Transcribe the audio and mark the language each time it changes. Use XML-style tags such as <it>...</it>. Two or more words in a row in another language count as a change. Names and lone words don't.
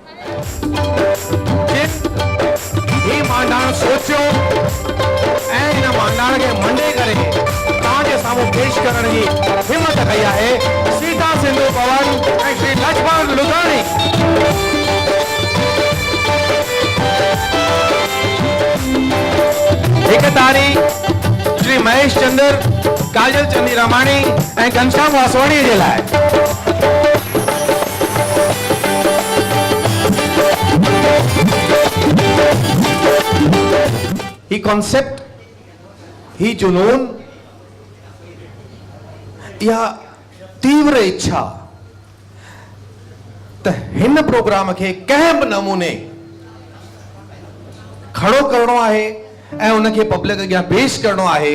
<sd>ही मांडाण सोचियो ऐं हिन मांडाण खे मंडे करे तव्हांजे साम्हूं पेश करण जी हिमत कई आहे सीता सिंधु भवन ऐं श्री लक्ष्मण लुधाणी। हिकु तारी श्री महेश चंद्र, काजल चंदी रामाणी ऐं घनश्याम वासवाणी जे लाइ। ही कॉन्सेप्ट, ही जुनून, या तीव्र इच्छा त हिन प्रोग्राम खे कंहिं बि नमूने खड़ो करणो आहे ऐं उनखे पब्लिक अॻियां पेश करणो आहे।</sd>